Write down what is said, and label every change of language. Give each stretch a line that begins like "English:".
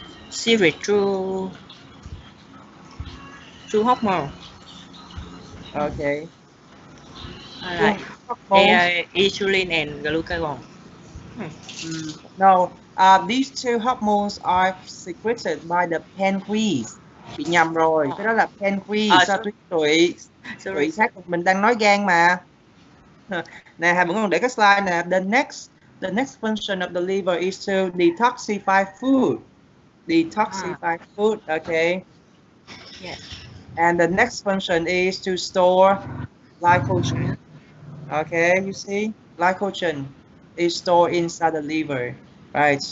English: Secret through hormone. Okay. Like insulin and glucagon. No, these two hormones are secreted by the pancreas.
Vietnamese: Bị nhầm rồi, cái đó là pancreas. Sao tụi khác mình đang nói gan mà. Nè, Hà vẫn còn để cái slide nè.
English: The next function of the liver is to detoxify food. Detoxify food, okay? Yes. And the next function is to store glycogen. Okay, you see? Glycogen is stored inside the liver, right?